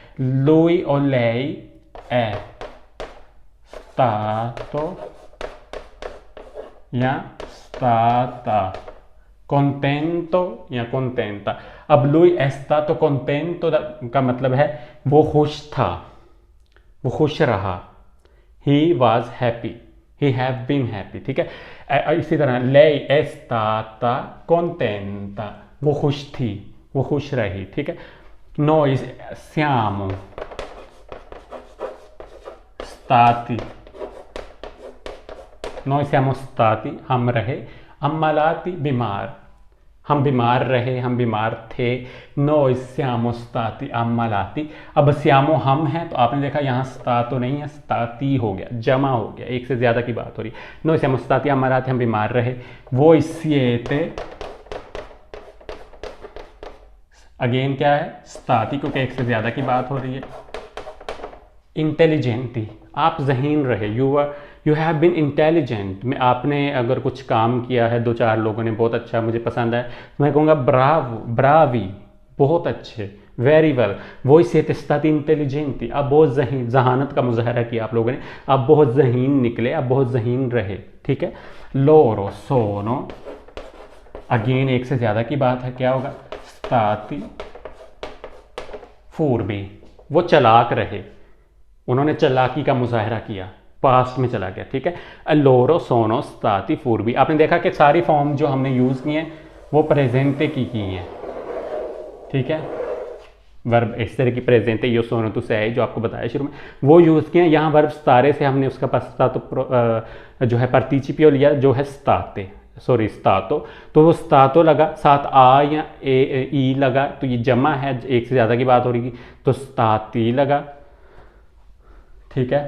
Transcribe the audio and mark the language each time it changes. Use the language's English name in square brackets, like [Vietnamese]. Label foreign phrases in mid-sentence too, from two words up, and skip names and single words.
[Italian] lui o lei è stato या stata contento या contenta। [Urdu] اب [Italian] lui è stato contento [Urdu] کا مطلب ہے وہ خوش تھا، وہ خوش رہا, [English] he was happy, he have been happy, [Urdu] ٹھیک ہے. اسی طرح [Italian] lei è stata contenta, [Urdu] وہ خوش تھی، وہ خوش رہی، ٹھیک ہے. [Italian] noi siamo stati, noi siamo stati, [Urdu] ہم رہے، ammalati، بیمار، ہم بیمار رہے، ہم بیمار تھے. [Italian] noi siamo stati ammalati, [Urdu] اب siamo ہم ہیں، تو آپ نے دیکھا یہاں stato نہیں ہے، stati ہو گیا، جمع ہو گیا، ایک سے زیادہ کی بات ہو رہی ہے. [Italian] noi siamo stati ammalati, [Urdu] ہم بیمار رہے. [Italian] voi siete, [Urdu] اگین کیا ہے، stati، کیونکہ ایک سے زیادہ کی بات ہو رہی ہے. intelligenti, आप जहीन रहे, [English] you have been intelligent, [Urdu] میں آپ نے اگر کچھ کام کیا ہے، دو چار لوگوں نے بہت اچھا، مجھے پسند آیا، میں کہوں گا [Italian] bravo, bravi, [Urdu] بہت اچھے, [English] very well. [Italian] voi siete stati intelligenti, [Urdu] آپ بہت ذہین، ذہانت کا مظاہرہ کیا آپ لوگوں نے، آپ بہت ذہین نکلے، آپ بہت ذہین رہے، ٹھیک ہے. [Italian] loro sono, [Urdu] اگین ایک سے زیادہ کی بات ہے، کیا ہو گا, [Italian] stati furbi, [Urdu] وہ چالاک رہے، انہوں نے چالاکی کا مظاہرہ کیا، پاسٹ میں چلا گیا، ٹھیک ہے. [Italian] loro sono stati furbi, [Urdu] آپ نے دیکھا کہ ساری فارم جو ہم نے یوز کی ہیں وہ پریزینٹے کی ہیں، ٹھیک ہے. ورب essere کی پریزینٹے [Italian] io sono tu sei [Urdu] جو آپ کو بتایا شروع میں وہ یوز کیے ہیں. یہاں ورب stare سے ہم نے اس کا passato جو ہے participio لیا جو ہے state، سوری stato، تو وہ stato لگا، ساتھ آ یا ای لگا، تو یہ جمع ہے، ایک سے زیادہ کی بات ہو رہی تھی، تو stati لگا، ٹھیک ہے.